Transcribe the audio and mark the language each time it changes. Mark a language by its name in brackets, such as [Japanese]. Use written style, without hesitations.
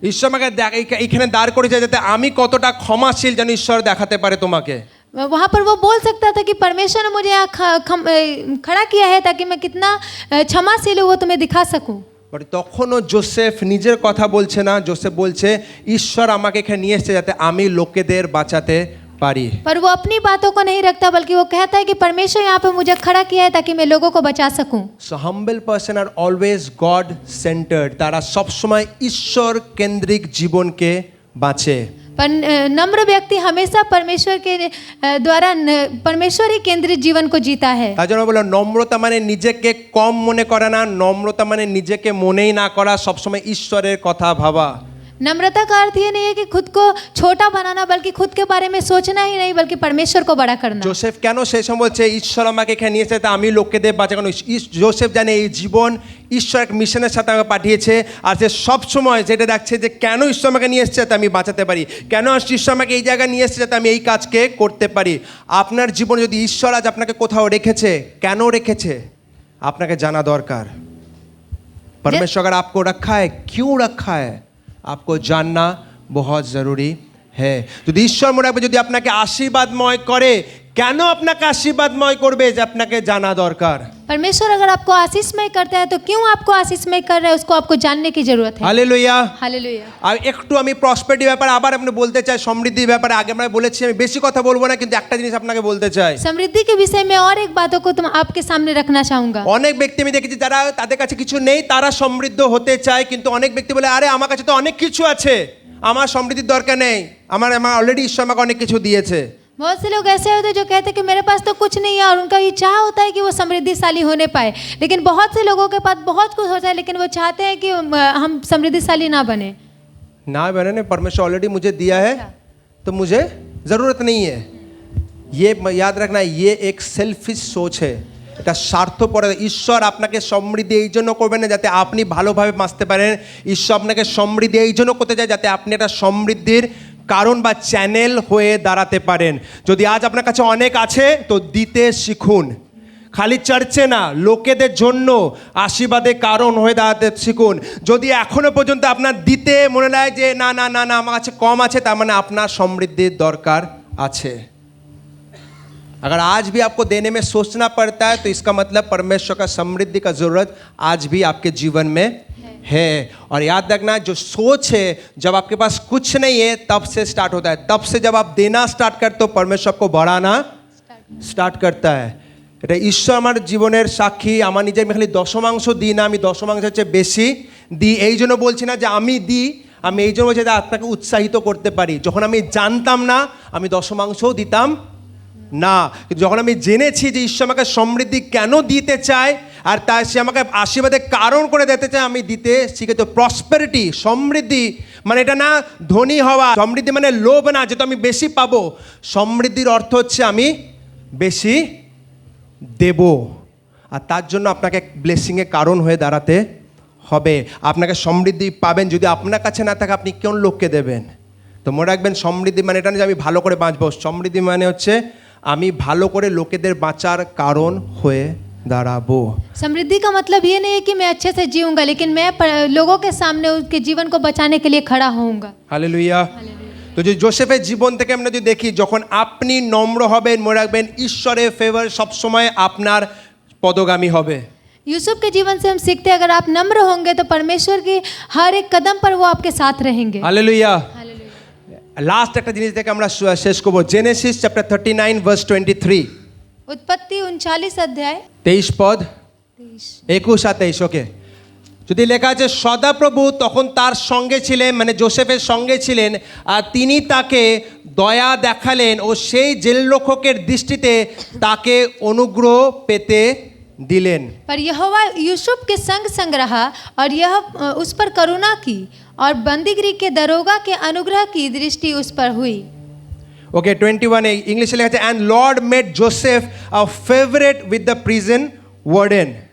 [Bangla] ঈশ্বর আমাকে এখানে দাঁড় করেছে যাতে আমি কতটা ক্ষমাশীল যেন ঈশ্বর দেখাতে পারে তোমাকে। [Hindi] वहाँ पर वो बोल सकता था कि परमेश्वर ने मुझे यहाँ खड़ा किया है ताकि मैं कितना क्षमाशील हूँ वो तुम्हें दिखा सकूं। [Bangla] বাট তখনও জোসেফ নিজের কথা বলছে না, জোসেফ বলছে ঈশ্বর আমাকে এখানে নিয়ে এসেছে যাতে আমি লোকেদের বাঁচাতে পারি। [Hindi] पर वो अपनी बातों को नहीं रखता बल्कि वो कहता है कि परमेश्वर यहाँ पे मुझे खड़ा किया है ताकि मैं लोगों को बचा सकूं। [English] so humble person [Bangla] are [English] always God centred, [Bangla] তারা সবসময় ঈশ্বর কেন্দ্রিক জীবনকে বাঁচে। [Hindi] पर नम्र व्यक्ति हमेशा परमेश्वर के द्वारा परमेश्वर ही केंद्रित जीवन को जीता है। [Bangla] তার জন্য বলো নম্রতা মানে নিজেকে কম মনে করা না, নম্রতা মানে নিজেকে মনেই না করা, সবসময় ঈশ্বরের কথা ভাবা। [Hindi] नम्रता का अर्थ ये नहीं है कि खुद को छोटा बनाना बल्कि खुद के बारे में सोचना ही नहीं बल्कि परमेश्वर को बड़ा करना। [Bangla] জোসেফ কেন সেই সময় বলছে ঈশ্বর আমাকে এখানে নিয়ে এসেছে আমি লোকেদের বাঁচানো? জোসেফ জানে এই জীবন ঈশ্বর এক মিশনের সাথে আমাকে পাঠিয়েছে, আর সে সবসময় যেটা দেখছে যে কেন ঈশ্বর আমাকে নিয়ে এসেছে যাতে আমি বাঁচাতে পারি, কেন ঈশ্বর আমাকে এই জায়গায় নিয়ে এসেছে যাতে আমি এই কাজকে করতে পারি। আপনার জীবনে যদি ঈশ্বর আজ আপনাকে কোথাও রেখেছে, কেন রেখেছে আপনাকে জানা দরকার। [Hindi] परमेश्वर अगर आपको रखा है, क्यों रखा है, आपको जानना बहुत ज़रूरी है। [Bangla] যদি ঈশ্বর মনে রাখবে যদি আপনাকে আশীর্বাদময় করে, কেন আপনাকে আশীর্বাদময় করবে যে আপনাকে জানা দরকার। [Hindi] परमेश्वर अगर आपको आशीषमय करता है तो क्यों आपको आशीषमय कर रहा है उसको आपको जानने की जरूरत है। [Bangla] হালেলুয়া। [Hindi] हालेलुया। [Bangla] আর একটু আমি প্রসপেরিটি ব্যাপারে আবার আপনি বলতে চাই, সমৃদ্ধির ব্যাপারে আগে আমরা বলেছি, আমি বেশি কথা বলবো না, কিন্তু একটা জিনিস আপনাকে বলতে চাই। [Hindi] समृद्धि के विषय में और एक बातों को तुम आपके सामने रखना चाहूंगा। অনেক ব্যক্তি আমি দেখেছি যারা তাদের কাছে কিছু নেই তারা সমৃদ্ধ হতে চায়, কিন্তু অনেক ব্যক্তি বলে আরে আমার কাছে তো অনেক কিছু আছে, আমার সমৃদ্ধির দরকার নেই, আমার অলরেডি ঈশ্বর আমাকে অনেক কিছু দিয়েছে। बहुत से लोग ऐसे होते हैं जो कहते हैं कि मेरे पास तो कुछ नहीं है और उनका ये चाह होता है कि वो समृद्धिशाली होने पाए, लेकिन बहुत से लोगों के पास बहुत कुछ होता है लेकिन वो चाहते हैं कि हम समृद्धिशाली ना बने। ना मैंने परमेश्वर ऑलरेडी मुझे दिया है तो मुझे ज़रूरत नहीं है। ये याद रखना, ये एक सेल्फिश सोच है, [Bangla] এটা স্বার্থপর। ঈশ্বর আপনাকে সমৃদ্ধি এই জন্য করবেন না যাতে আপনি ভালোভাবে বাঁচতে পারেন, ঈশ্বর আপনাকে সমৃদ্ধি এই জন্য করতে চায় যাতে আপনি একটা সমৃদ্ধির কারণ বা চ্যানেল হয়ে দাঁড়াতে পারেন। যদি আজ আপনার কাছে অনেক আছে তো দিতে শিখুন, খালি চার্চে না লোকেদের জন্য আশীর্বাদের কারণ হয়ে দাঁড়াতে শিখুন। যদি এখনো পর্যন্ত আপনার দিতে মনে হয় যে না না না না আমার কাছে কম আছে, তার মানে আপনার সমৃদ্ধির দরকার আছে। [Hindi] अगर आज भी आपको देने में सोचना पड़ता है तो इसका मतलब परमेश्वर का समृद्धि का ज़रूरत आज भी आपके जीवन में है। और याद रखना जो सोच है जब आपके पास कुछ नहीं है तब से स्टार्ट होता है, तब से जब आप देना स्टार्ट करते हो परमेश्वर आपको बढ़ाना स्टार्ट करता है। [Bangla] এটা ঈশ্বর আমার জীবনের সাক্ষী। আমার নিজের খালি দশমাংশ দিই না, আমি দশমাংশের চেয়ে বেশি দিই। এই জন্য বলছি না যে আমি দিই, আমি এই জন্য বলছি যে আপনাকে উৎসাহিত করতে পারি। যখন আমি জানতাম না আমি দশমাংশও দিতাম না, কিন্তু যখন আমি জেনেছি যে ঈশ্বর আমাকে সমৃদ্ধি কেন দিতে চায় আর তাই সে আমাকে আশীর্বাদের কারণ করে দিতে চায়, আমি দিতে শিখে। তো প্রসপেরিটি সমৃদ্ধি মানে এটা না ধনী হওয়া, সমৃদ্ধি মানে লোভ না যেটা আমি বেশি পাবো। সমৃদ্ধির অর্থ হচ্ছে আমি বেশি দেব, আর তার জন্য আপনাকে ব্লেসিংয়ের কারণ হয়ে দাঁড়াতে হবে। আপনাকে সমৃদ্ধি পাবেন যদি আপনার কাছে না থাকে আপনি কোন লোককে দেবেন? তো মনে রাখবেন সমৃদ্ধি মানে এটা না যে আমি ভালো করে বাঁচবো, সমৃদ্ধি মানে হচ্ছে আমি ভালো করে লোকেদের বাঁচার কারণ হয়ে দাঁড়াবো। [Hindi] समृद्धि का मतलब ये नहीं है कि मैं अच्छे से जीऊंगा, लेकिन मैं लोगों के सामने उनके जीवन को बचाने के लिए खड़ा होऊंगा। [Bangla] হালেলুয়া। তো যে জোসেফের জীবন থেকে আমরা যদি দেখি, যখন আপনি নম্র হবেন মনে রাখবেন ঈশ্বরের ফেভার সবসময় আপনার পদগামী হবে। [Hindi] यूसुफ के जीवन से हम सीखते हैं अगर आप नम्र होंगे तो परमेश्वर की हर एक कदम पर वो आपके साथ रहेंगे। [Bangla] হালেলুয়া। [Hindi] हालेलुया। [Bangla] লাস্ট একটা জিনিস থেকে আমরা শেষ করবো, জেনেসিস চ্যাপ্টার 39 ভার্স 23, [Hindi] उत्पत्ति 39 अध्याय [Bangla] 23 পদ 21 আর 23। ওকে, যদি লেখা আছে সদাপ্রভু তখন তার সঙ্গে ছিলেন, মানে জোসেফের সঙ্গে ছিলেন, আর তিনি তাকে দয়া দেখালেন ও সেই জেলরক্ষকের দৃষ্টিতে তাকে অনুগ্রহ পেতে দিলেন। [Hindi] पर यहोवा यूसुफ के संग संग रहा और यह उस पर करुणा की और बंदीगृह के दरोगा के अनुग्रह की दृष्टि उस पर हुई। [English] okay 21 [Hindi] इंग्लिश लिखा है [English] And Lord made Joseph a favourite with the prison warden.